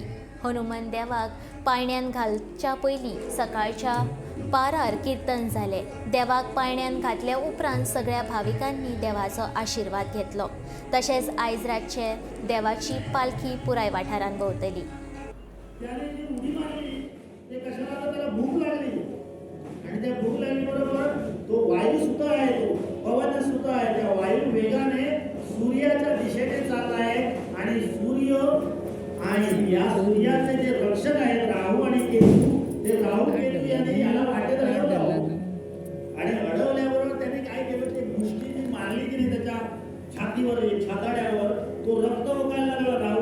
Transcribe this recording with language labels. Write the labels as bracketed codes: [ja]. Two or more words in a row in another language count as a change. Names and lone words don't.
[kok] हनुमान देवाक पाळण्यान घालच्या पयलीं सकाळच्या पारार कीर्तन जाले। देवाक पाळण्यान घातल्या उपरांत सगळ्या भाविकांनी देवाचो आशीर्वाद घेतलो। तशेंच आयज रातचे देवाची पालखी पुराय वाठारान भोंवतली। [mr] ते कशाला तर त्याला भूक लागली आणि त्या भूक लागल्याबरोबर तो वायू सुद्धा आहे, तो पवन सुद्धा आहे। त्या वायू वेगाने सूर्याच्या दिशेने चालला आहे आणि सूर्य आणि या सूर्याचे जे रक्षक आहेत राहू आणि केतू, ते राहू केतू यांनी याला वाटेत अडवलं आणि अडवल्याबरोबर त्याने काय केलं, ते मुष्टीने मारली की नाही त्याच्या छातीवर छाताड्यावर, तो रक्त ओकायला लागला।